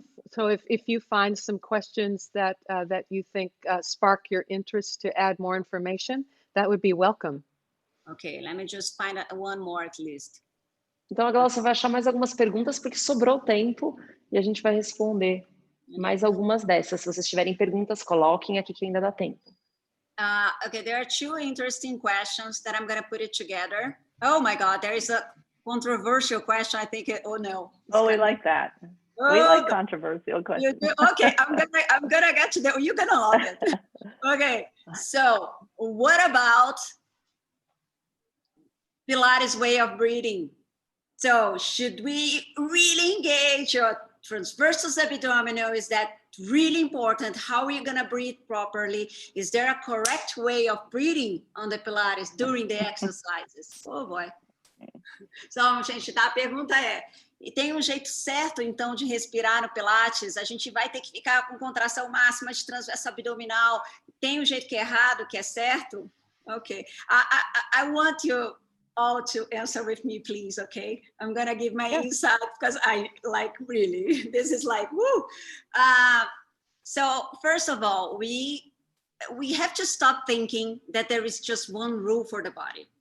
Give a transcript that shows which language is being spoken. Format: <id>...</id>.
<en>So if you find some questions that you think spark your interest to add more information, that would be welcome. Okay, let me just find one more at least.</en> <pt>Então a Glaucia vai achar mais algumas perguntas porque sobrou tempo e a gente vai responder mais algumas dessas. Se vocês tiverem perguntas, coloquem aqui que ainda dá tempo.</pt> <en>Okay, there are two interesting questions that I'm going to put it together. Oh my God, there is a controversial question. I think, oh no. Oh, we like that. We like controversial questions. Okay, I'm gonna get to that. You're gonna love it. Okay, so what about Pilates way of breathing? So should we really engage your transversus abdominal? Is that really important? How are you going to breathe properly? Is there a correct way of breathing on the Pilates during the exercises? Oh boy.</en> <pt>Então, gente, tá? A pergunta é, e tem um jeito certo, então, de respirar no Pilates? A gente vai ter que ficar com contração máxima de transverso abdominal? Tem um jeito que é errado, que é certo? Ok.</pt> <en>I want you all to answer with me, please, okay? I'm going to give my insight because I like really, this is like, woo! So first of all, we have to stop thinking that there is just one rule for the body.</en>